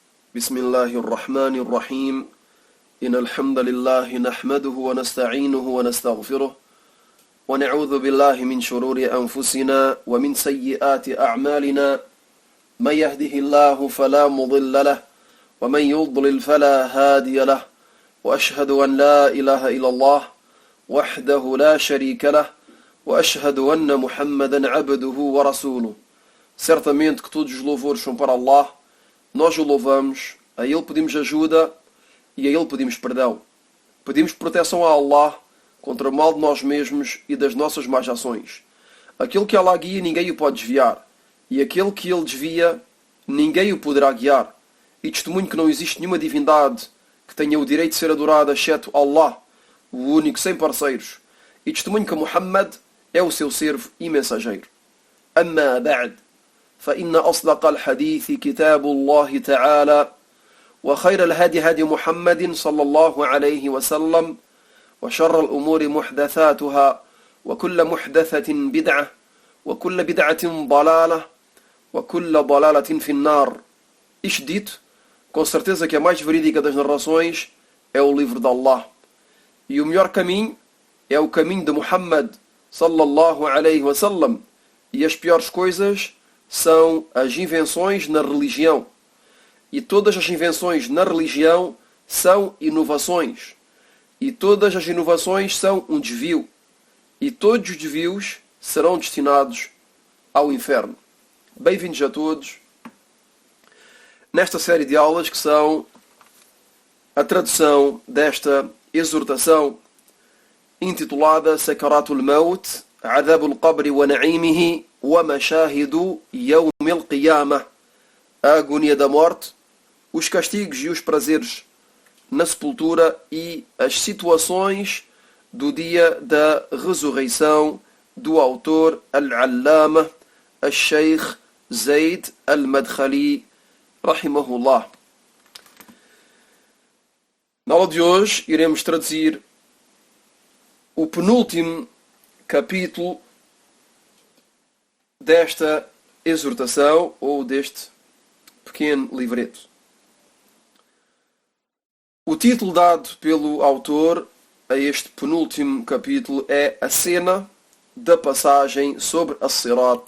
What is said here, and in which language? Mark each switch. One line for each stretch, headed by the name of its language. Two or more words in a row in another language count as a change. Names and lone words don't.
Arabic: بسم الله الرحمن الرحيم إن الحمد لله نحمده ونستعينه ونستغفره ونعوذ بالله من شرور أنفسنا ومن سيئات أعمالنا من يهده الله فلا مضل له ومن يضلل فلا هادي له وأشهد أن لا إله إلا الله وحده لا شريك له وأشهد أن محمدا عبده ورسوله.
Portuguese: Certamente que todos os louvores são para Allah. Nós o louvamos, a Ele pedimos ajuda e a Ele pedimos perdão. Pedimos proteção a Allah contra o mal de nós mesmos e das nossas más ações. Aquele que Allah guia, ninguém o pode desviar. E aquele que Ele desvia, ninguém o poderá guiar. E testemunho que não existe nenhuma divindade que tenha o direito de ser adorada, exceto Allah, o único, sem parceiros. E testemunho que Muhammad é o seu servo e mensageiro.
Arabic: أما بعد. فإن أصدق الحديث كتاب الله تعالى وخير الهدي هدي محمد صلى الله عليه وسلم وشر الأمور محدثاتها وكل محدثة بدعة وكل بدعة ضلالة وكل ضلالة في النار.
Portuguese: Isto dito, com certeza que a mais verídica das narrações é o livro de Allah. E o melhor caminho é o caminho de Muhammad
Arabic: صلى الله عليه وسلم.
Portuguese: E as piores coisas são as invenções na religião. E todas as invenções na religião são inovações. E todas as inovações são um desvio. E todos os desvios serão destinados ao inferno. Bem-vindos a todos nesta série de aulas que são a tradução desta exortação intitulada Sakaratul Maut, Adabul Qabri wa Na'imihi wa Mashahidu Yawm al-Qiyamah, a agonia da morte, os castigos e os prazeres na sepultura e as situações do dia da ressurreição, do autor Al-Allama Al-Sheikh Zaid Al-Madkhali rahimahullah. Na aula de hoje iremos traduzir o penúltimo capítulo desta exortação ou deste pequeno livreto. O título dado pelo autor a este penúltimo capítulo é A Cena da Passagem sobre As-Sirat.